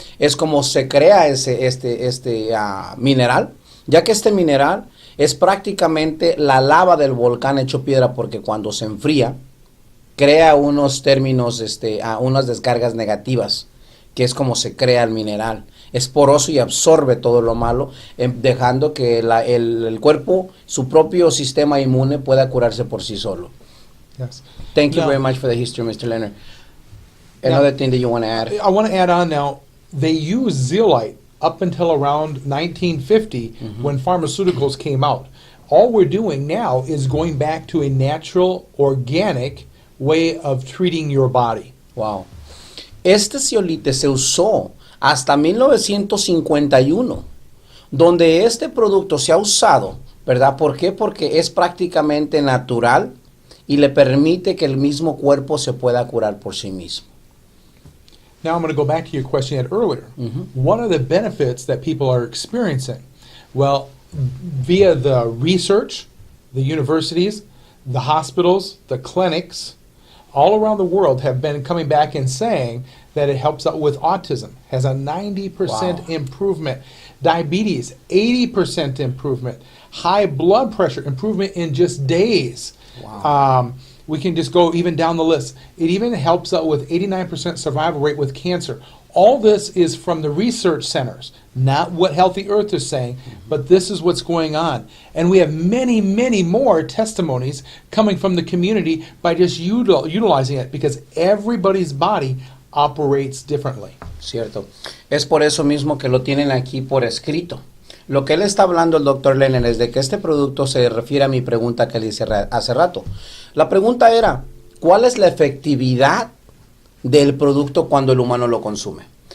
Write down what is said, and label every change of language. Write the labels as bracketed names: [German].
[Spanish] Es como se crea este mineral, ya que este mineral es prácticamente la lava del volcán hecho piedra, porque cuando se enfría crea unos términos, unas descargas negativas, que es como se crea el mineral. Es poroso y absorbe todo lo malo, dejando que el cuerpo, su propio sistema inmune, pueda curarse por sí solo. [English] Yes. Thank you Now, very much for the history, Mr. Lennrad. Another thing that you want to add? I want to add on now, they used zeolite up until around 1950 when pharmaceuticals came out. All we're doing now is going back to a natural, organic way of treating your body. Wow. [Spanish] Este zeolite se usó hasta 1951, donde este producto se ha usado, ¿verdad? ¿Por qué? Porque es prácticamente natural y le permite que el mismo cuerpo se pueda curar por sí mismo. [English] Now I'm going to go back to your question you had earlier. What are the benefits that people are experiencing? Well, via the research, the universities, the hospitals, the clinics, all around the world have been coming back and saying that it helps out with autism, has a 90% improvement, diabetes, 80% improvement, high blood pressure improvement in just days. Wow. We can just go even down the list. It even helps out with 89% survival rate with cancer. All this is from the research centers, not what Healthy Earth is saying, but this is what's going on. And we have many, many more testimonies coming from the community by just utilizing it, because everybody's body operates differently. [Spanish] Cierto. Es por eso mismo que lo tienen aquí por escrito. Lo que él está hablando, el doctor Lennrad, es de que este producto se refiere a mi pregunta que le hice hace rato. La pregunta era, ¿cuál es la efectividad del producto cuando el humano lo consume?